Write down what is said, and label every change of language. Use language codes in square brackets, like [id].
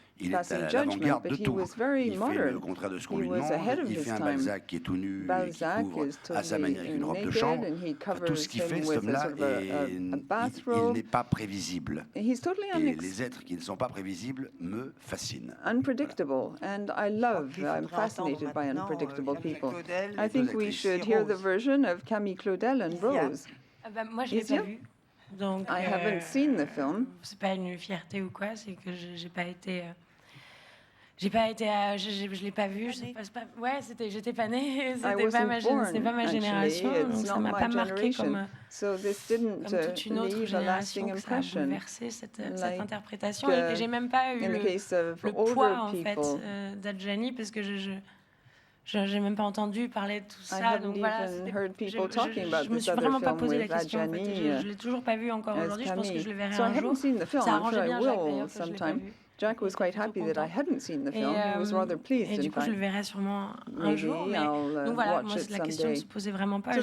[fr] Il est à l'avant-garde de tout. Il fait le contraire de ce qu'on lui demande. Il fait un Balzac qui est tout nu et qui couvre à sa manière avec une robe de chambre. Tout ce qu'il fait, cet homme-là, il n'est pas prévisible. Et les êtres qui ne sont pas prévisibles me fascinent. [en] Unpredictable, and I'm fascinated by unpredictable people. I think we should hear the version of Camille Claudel and Rose. [fr] Moi, je l'ai pas vu. Donc, [en] I haven't seen the film. [fr] C'est pas une fierté ou quoi, c'est que j'ai pas été. Je l'ai pas vu. J'étais pas née. C'était pas ma génération, donc ça m'a pas marqué comme toute une autre génération que ça a bouleversé cette interprétation. Et j'ai même pas eu le poids en fait d'Adjani parce que je n'ai même pas entendu parler de tout ça. Donc voilà, je me suis vraiment pas posé la question. En fait. Je l'ai toujours pas vu encore aujourd'hui. Je pense que je le verrai un jour. Ça arrangeait bien Jacques d'ailleurs que je l'ai pas vu. [en] Jack was quite happy that I hadn't seen the film. He was rather pleased. [fr] Et du coup, je le verrai sûrement un jour. Mais donc voilà, moi, la question ne se posait vraiment pas.